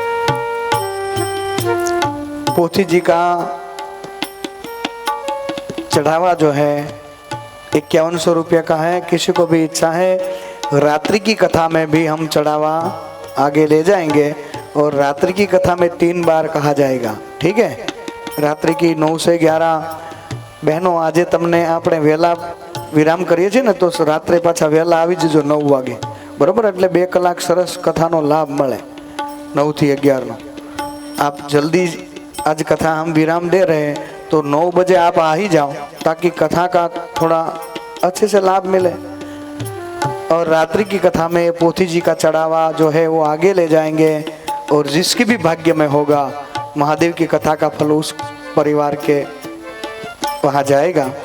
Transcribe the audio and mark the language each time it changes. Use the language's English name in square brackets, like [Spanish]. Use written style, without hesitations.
[Hindi] पोथी जी का चढ़ावा जो है 5100 रुपया का है। किसी को भी इच्छा है रात्रि की कथा में भी हम चढ़ावा आगे ले जाएंगे और रात्रि की कथा में 3 बार कहा जाएगा, ठीक है। रात्रि की 9 से 11 बहनों [Gujarati] આજે તમને આપણે વહેલા વિરામ કરીએ છીએ ને તો રાત્રે પાછા વહેલા આવી જજો 9 વાગે, બરોબર? એટલે 2 કલાક સરસ કથાનો લાભ મળે 9 થી 11 નો। [Hindi] आप जल्दी आज कथा हम विराम दे रहे हैं तो 9 बजे आप आ ही जाओ ताकि कथा का थोड़ा अच्छे से लाभ मिले। और रात्रि की कथा में पोथी जी का चढ़ावा जो है वो आगे ले जाएंगे और जिसकी भी भाग्य में होगा महादेव की कथा का फल उस परिवार के वहाँ जाएगा।